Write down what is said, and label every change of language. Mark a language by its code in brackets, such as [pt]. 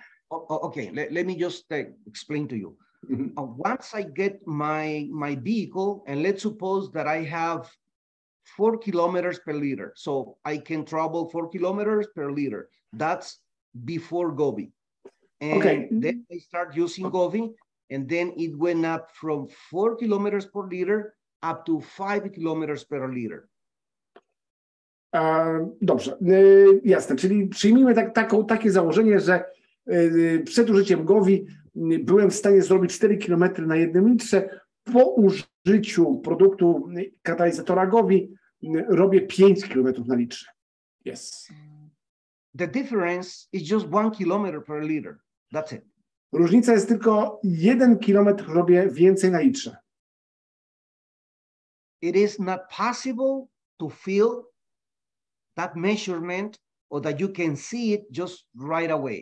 [en] Okay, let me just explain to you. Mm-hmm. Once I get my vehicle, and let's suppose that I have 4 kilometers per liter. So I can travel 4 kilometers per liter. That's before Govee. And okay. Then I start using Govee, and then it went up from 4 kilometers per liter up to 5 kilometers per liter. [pl] Dobrze, jasne, czyli przyjmijmy takie założenie, że przed użyciem Govee byłem w stanie zrobić 4 km na 1 litrze. Po użyciu produktu katalizatora Govee robię 5 km na litrze. [en] Yes. The difference is just 1 kilometer per liter. That's it. [pl] Różnica jest tylko 1 kilometr robię więcej na litrze. [en] It is not possible to feel that measurement or that you can see it just right away.